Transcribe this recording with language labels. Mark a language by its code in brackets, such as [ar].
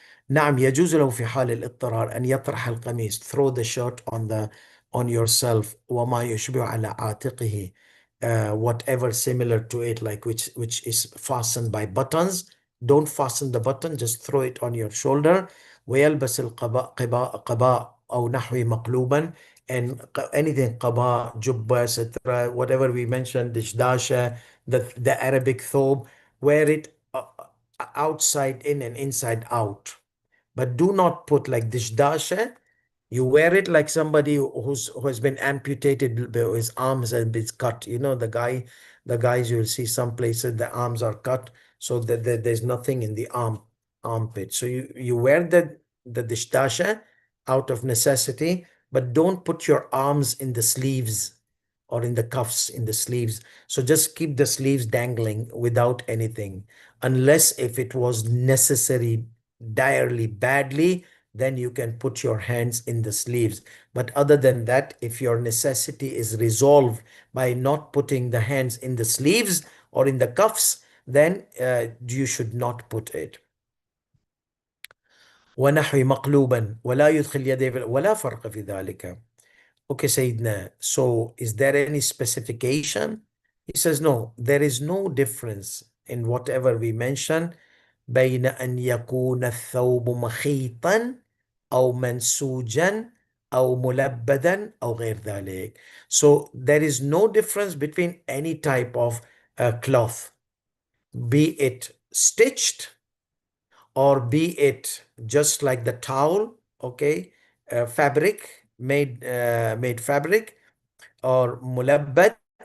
[ar] نعم يجوز له في حال الاضطرار أن يطرح القميص, [en] throw the shirt on yourself, [ar] وما يشبه على عاتقه, [en] whatever similar to it, like which is fastened by buttons. Don't fasten the button, just throw it on your shoulder. [ar] ويلبس القباء قباء أو نحوه مقلوبا. [en] And anything قباء, jubba, سترة, whatever we mentioned, dishdasha, the Arabic thobe, wear it outside in and inside out. But do not put like dishdasha. You wear it like somebody who has been amputated, his arms have been cut. You know, the guys you'll see some places the arms are cut, so that there's nothing in the armpit. So you wear the dishdasha out of necessity, but don't put your arms in the sleeves or in the cuffs in the sleeves. So just keep the sleeves dangling without anything, unless if it was necessary direly badly, then you can put your hands in the sleeves. But other than that, if your necessity is resolved by not putting the hands in the sleeves or in the cuffs, then you should not put it. [ar] ونحو مقلوبا ولا يدخل يديه ولا فرق في ذلك. [en] Okay, Sayyidina. So is there any specification? He says, no, there is no difference in whatever we mention [ar] بين أن يكون الثوب مخيطا أو منسوجا أو ملبدا أو غير ذلك. [en] So there is no difference between any type of cloth, be it stitched or be it just like the towel, okay, fabric, made fabric, or mulabbad.